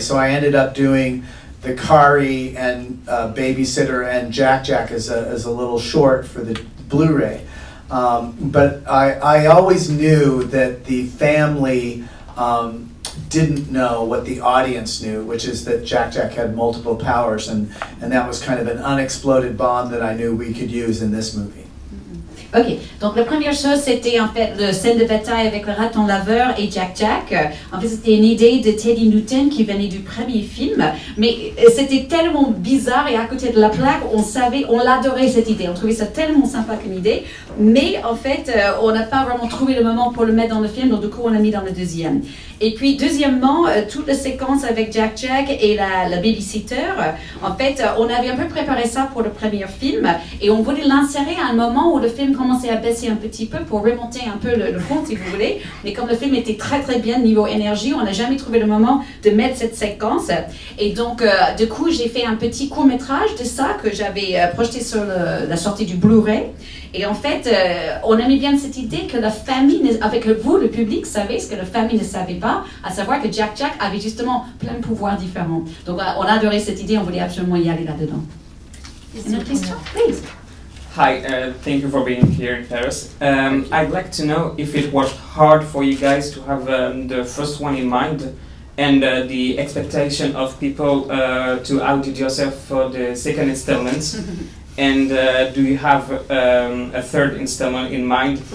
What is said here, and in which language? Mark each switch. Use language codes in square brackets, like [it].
[en] So I ended up doing the Kari and babysitter and Jack Jack as a little short for the Blu-ray. But I always knew that the family didn't know what the audience knew, which is that Jack Jack had multiple powers, and that was kind of an unexploded bomb that I knew we could use in this movie. [fr] Ok, donc la première chose c'était en fait le scène de bataille avec le raton laveur et Jack Jack. En fait c'était une idée de Teddy Newton qui venait du premier film, mais c'était tellement bizarre et à côté de la plaque on l'adorait cette idée, on trouvait ça tellement sympa comme idée, mais en fait on n'a pas vraiment trouvé le moment pour le mettre dans le film, donc du coup on l'a mis dans le deuxième. Et puis deuxièmement, toute la séquence avec Jack Jack et la babysitter, en fait on avait un peu préparé ça pour le premier film et on voulait l'insérer à un moment où le film commençait à baisser un petit peu pour remonter un peu le compte si vous voulez, mais comme le film était très très bien niveau énergie, on n'a jamais trouvé le moment de mettre cette séquence et donc du coup j'ai fait un petit court-métrage de ça que j'avais projeté sur la sortie du Blu-ray. Et en fait, on aimait bien cette idée que la famille, avec vous, le public, savait ce que la famille ne savait pas, à savoir que Jack Jack avait justement plein de pouvoirs différents. Donc, on a adoré cette idée, on voulait absolument y aller là-dedans. Une autre question, please. [en] Hi, thank you for being here in Paris. I'd like to know if it was hard for you guys to have the first one in mind and the expectation of people to outdo yourself for the second installment. And do you have a third installment in mind?